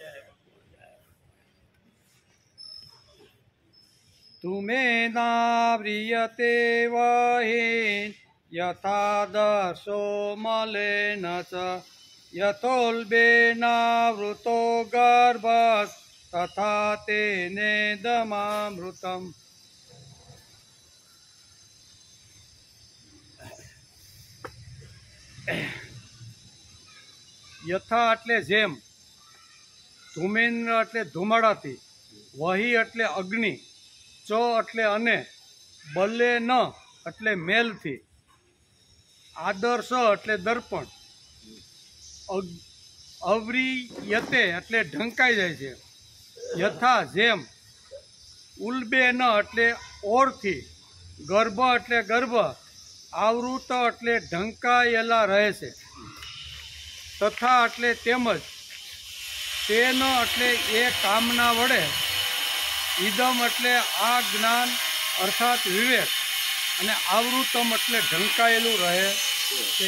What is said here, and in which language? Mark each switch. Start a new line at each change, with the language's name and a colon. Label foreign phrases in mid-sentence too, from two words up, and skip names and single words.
Sanskrit: तुमेनाव्रियते वहि यथा दर्शो मलेन च यथोल्बेनावृतो गर्भस् तथा तेनेदमामृतम्।
Gujarati: યથા એટલે જેમ, ધૂમેન્દ્ર એટલે ધુમાડાથી, વહી એટલે અગ્નિ, ચ એટલે અને, બલે ન એટલે મેલથી, આદર્શ એટલે દર્પણ, અવ્રિયતે એટલે ઢંકાઈ જાય છે, યથા જેમ, ઉલ્બે ન એટલે ઓરથી, ગર્ભ એટલે ગર્ભ, આવૃત એટલે ઢંકાયેલા રહે છે, તથા એટલે તેમજ, તેન એટલે એ કામના વડે, ઇદમ એટલે આ જ્ઞાન અર્થાત વિવેક, અને આવૃતમ એટલે ઢંકાયેલું રહે છે.